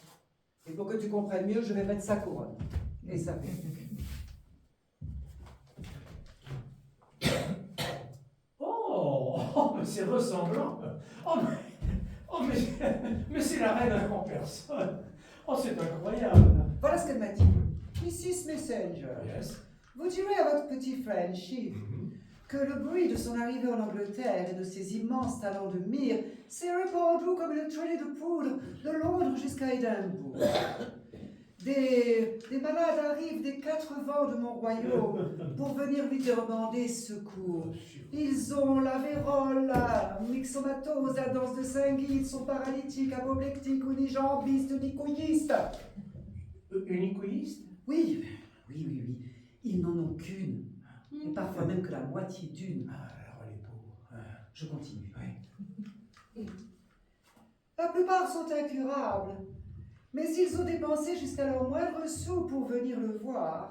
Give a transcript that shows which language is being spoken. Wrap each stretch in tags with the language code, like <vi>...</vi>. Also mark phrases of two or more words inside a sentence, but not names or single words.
<fr>Et pour que tu comprennes mieux, je vais mettre sa couronne. Et ça fait. Oh, mais c'est ressemblant. Mais c'est la reine en personne. Oh, c'est incroyable. Voilà ce qu'elle m'a dit. Mrs. Messenger, Yes. vous direz à votre petit Frenchie que le bruit de son arrivée en Angleterre et de ses immenses talents de mire s'est répandu comme une traînée de poudre de Londres jusqu'à Édimbourg. Des malades arrivent des 4 vents de mon royaume pour venir lui demander secours. Ils ont la vérole, la myxomatose, la danse de Saint-Guy, ils sont paralytiques, apoplectiques, unijambistes, unicoïstes. Unicoïste? Oui. Ils n'en ont qu'une. Et parfois même que la moitié d'une. Ah, alors les pauvres. Je continue. Oui. La plupart sont incurables. Mais ils ont dépensé jusqu'à leur moindre sou pour venir le voir.</fr>